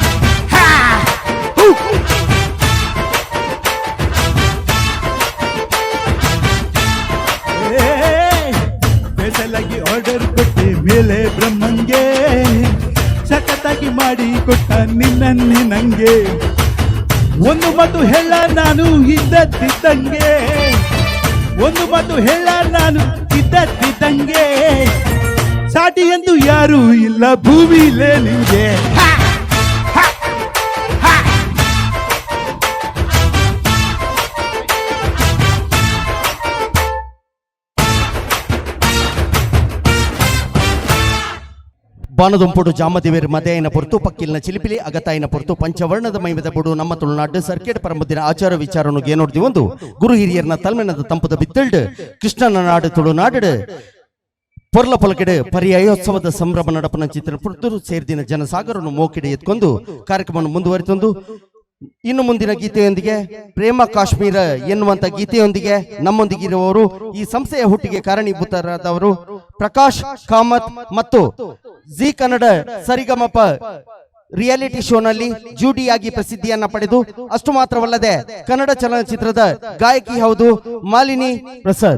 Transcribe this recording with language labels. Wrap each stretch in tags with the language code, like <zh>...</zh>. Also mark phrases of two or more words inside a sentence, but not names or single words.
<kn>ಸ್ಪೆಷಲಾಗಿ ಆರ್ಡರ್ ಕೊಟ್ಟೆ ಮೇಲೆ ಬ್ರಹ್ಮಂಗೆ, ಸಖತ್ತಾಗಿ ಮಾಡಿ ಕೊಟ್ಟ ನಿನ್ನನ್ನೇ ನಂಗೆ. ಒಂದು ಮಾತು ಹೇಳ ನಾನು ಇದ್ದದ್ದಿದ್ದಂಗೆ, ಒಂದು ಮಾತು ಹೇಳ ನಾನು ಇದ್ದದ್ದಿದ್ದಂಗೆ. ಸಾಟಿ ಎಂದು ಯಾರು ಇಲ್ಲ ಭೂಮಿಲೇ ನಿಂಗೆ.</kn> <tcy>ಬಾನದುಂಪುಡು ಜಾಮದೇವೇರ್ ಮದೆಯನ ಪೊರ್ತು ಪಕ್ಕಿಲ್ನ ಚಿಲಿಪಿಲಿ ಅಗತಾಯಿನ ಪೊರ್ತು ಪಂಚವರ್ಣದ ಮೈಮದ ಬುಡು ನಮ್ಮ ತುಳುನಾಡು ಸರ್ಕೇಟ್ ಪರಮುದಿನ ಆಚಾರ ವಿಚಾರನು ಏನೋಡ್ದಿ ಒಂದು ಗುರು ಹಿರಿಯರ್ನ ತಲ್ಮೆನದ ತಂಪದ ಬಿತ್ತಳ್ಡು ಕೃಷ್ಣನ ನಾಡು ತುಳುನಾಡು ಪೊರ್ಲ ಪೊಲಕೆಡೆ ಪರ್ಯಾಯೋತ್ಸವದ ಸಂಭ್ರಮ ನಡಪನ ಚಿತ್ರ ಪುರ್ತೂರು ಸೇರಿದಿನ ಜನಸಾಗರನು ಮೋಕೆಡೆ ಎತ್ಕೊಂಡು</tcy> <kn>ಕಾರ್ಯಕ್ರಮವನ್ನು ಮುಂದುವರಿತೊಂದು ಇನ್ನು ಮುಂದಿನ ಗೀತೆಯೊಂದಿಗೆ ಪ್ರೇಮ ಕಾಶ್ಮೀರ ಎನ್ನುವಂತ ಗೀತೆಯೊಂದಿಗೆ ನಮ್ಮೊಂದಿಗಿರುವವರು ಈ ಸಂಸ್ಥೆಯ ಹುಟ್ಟಿಗೆ ಕಾರಣೀಭೂತರಾದವರು ಪ್ರಕಾಶ್ ಕಾಮತ್ ಮತ್ತು ಜಿ ಕನ್ನಡ ಸರಿಗಮಪ</kn> <en>reality showನಲ್ಲಿ</en> <kn>ಜೂಡಿಯಾಗಿ ಪ್ರಸಿದ್ಧಿಯನ್ನ ಪಡೆದು ಅಷ್ಟು ಮಾತ್ರವಲ್ಲದೆ ಕನ್ನಡ ಚಲನಚಿತ್ರದ ಗಾಯಕಿ ಹೌದು ಮಾಲಿನಿ ಪ್ರಸಾದ್.</kn>